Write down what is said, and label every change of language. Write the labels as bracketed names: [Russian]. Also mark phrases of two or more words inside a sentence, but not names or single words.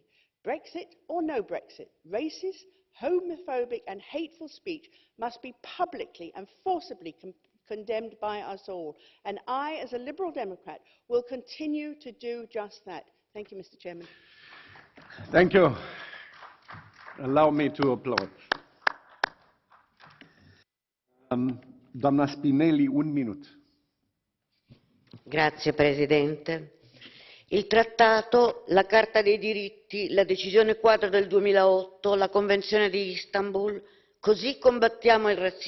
[English] Brexit or no Brexit, racist, homophobic and hateful speech must be publicly and forcibly condemned by us all. And I, as a Liberal Democrat, will continue to do just that. Thank you, Mr. Chairman. Thank you. Allow me to applaud. [Romanian] Doamna Spinelli, 1 minut. [Italian] Grazie Presidente. Il Trattato, la Carta dei diritti, la Decisione quadro del 2008, la Convenzione di Istanbul, così combattiamo il razzismo.